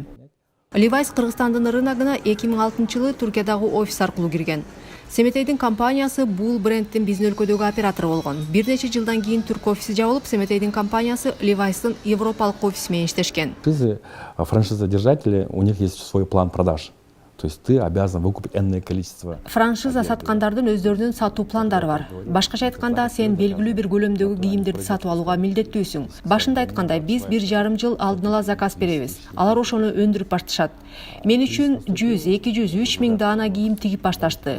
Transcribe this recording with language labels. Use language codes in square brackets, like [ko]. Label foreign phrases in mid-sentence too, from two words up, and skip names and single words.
[ky] Levi's Кыргызстандын рыногуна 2006-жылы Туркиядагы офис аркылуу кирген. Семетейдин компаниясы бул брендтин биздин өлкөдөгү оператору болгон. Бир нече жылдан кийин түрк офиси жабылып, Семетейдин компаниясы Levi'стын европалык офиси менен иштешкен. [ru] Франшизодержатели, у них есть свой план продаж. То есть ты обязан выкупить энное количество. [ky] Франшиза саткандардын өздөрүнүн сатуу пландары бар. Башкача айтканда, сен белгилүү бир көлөмдөгү кийимдерди сатып алууга милдеттүүсүң. Башында айткандай, биз 1,5 жыл алдын ала заказ беребиз. Алар ошону өндүрүп башташат. Мен үчүн 100, 200, 3000 даана кийим тигип башташты.